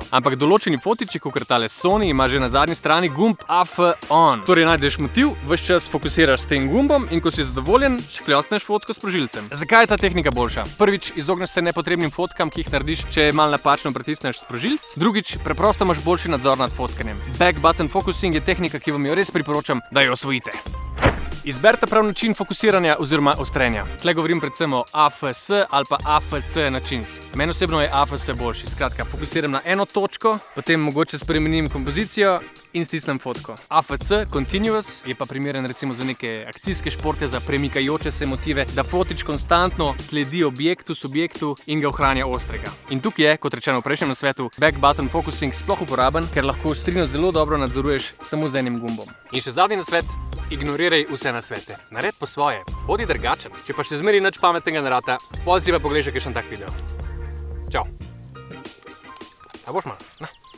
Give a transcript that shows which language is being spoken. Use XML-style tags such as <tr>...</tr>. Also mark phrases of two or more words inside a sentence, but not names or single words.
<sl>Ampak določeni fotiči, kakor tale Sony, ima že na zadnji strani gumb AF on. Torej najdeš motiv, ves čas fokusiraš s tem gumbom in ko si zadovoljen, škljocneš fotko s sprožilcem. Zakaj je ta tehnika boljša? Prvič, izogneš se nepotrebnim fotkam, ki jih narediš, če malo napačno pritisneš sprožilec. Drugič, preprosto imaš boljši nadzor nad fotkanjem.</sl> <en>Back button focusing</en> <sl>je tehnika, ki vam jo res priporočam, da jo osvojite. Izberite prav način fokusiranja oziroma ostrenja. Tle govorim predvsem o AFS ali pa AFC načinih. Meni osebno je AFS boljši. Skratka, fokusiram na eno točko, potem mogoče spremenim kompozicijo in stisnem fotko. AFC, Continuous, je pa primeren recimo za neke akcijske športe, za premikajoče se motive, da fotič konstantno sledi objektu, subjektu in ga ohranja ostrega. In tukaj je, kot rečeno v prejšnjem nasvetu,</sl> <en>back button focusing</en> <sl>sploh uporaben, ker lahko ostrino zelo dobro nadzoruješ samo z enim gumbom. In še zadnji nasvet, ignoriraj vse nasvete. Nared po svoje, bodi drugačen. Če pa še zmeri nič pametnega ne rata, potem si pa pogledaj še kakšen tak video. Čau. A boš malo?</sl>